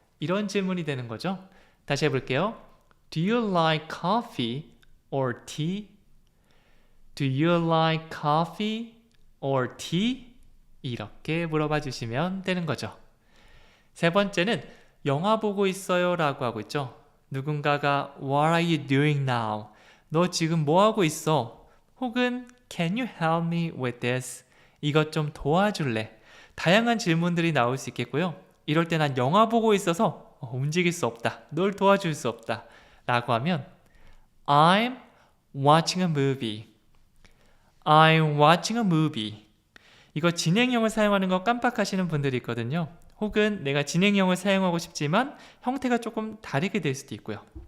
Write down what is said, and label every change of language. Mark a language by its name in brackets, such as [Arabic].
[Korean] 이런 질문이 되는 거죠. 다시 해볼게요. [English] Do you like coffee or tea? Do you like coffee or tea? [Korean] 이렇게 물어봐 주시면 되는 거죠. 세 번째는 영화 보고 있어요 라고 하고 있죠. 누군가가 [English] What are you doing now? [Korean] 너 지금 뭐 하고 있어? 혹은 [English] Can you help me with this? [Korean] 이것 좀 도와줄래? 다양한 질문들이 나올 수 있겠고요. 이럴 때 난 영화 보고 있어서 움직일 수 없다, 널 도와줄 수 없다 라고 하면 [English] I'm watching a movie. I'm watching a movie. [Korean] 이거 진행형을 사용하는 거 깜빡하시는 분들이 있거든요. 혹은 내가 진행형을 사용하고 싶지만 형태가 조금 다르게 될 수도 있고요.